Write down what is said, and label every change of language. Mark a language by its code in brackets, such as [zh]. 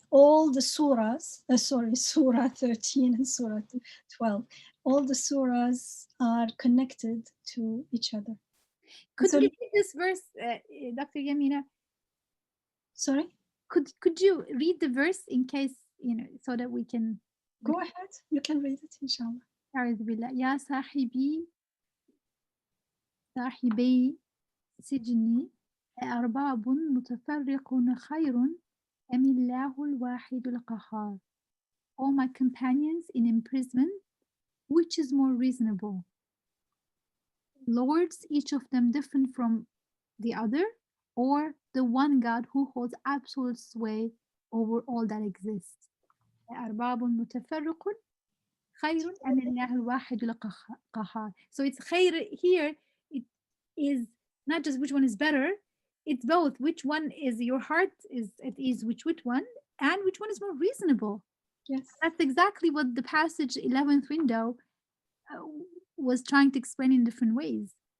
[en] All the surahs, surah 13 and surah 12, all the surahs are connected to each other. Could So, we read this verse, Dr. Yamina? sorry? Could you read the verse in case, so that we can... Go ahead, you can read it, inshallah. [ar] أعوذ بالله يا صاحبي سجني أأرباب متفرقون خير أم الله الواحد القهار. [en] All my companions in imprisonment, which is more reasonable? Lords, each of them different from the other, or the one God who holds absolute sway over all that exists. [ar] أأرباب متفرق خير أم الله الواحد القهار. [en] So it's خير here, it is not just which one is better, it's both. Which one is your heart is at ease, which one, and which one is more reasonable. Yes. That's exactly what the passage 11th window was trying to explain in different ways.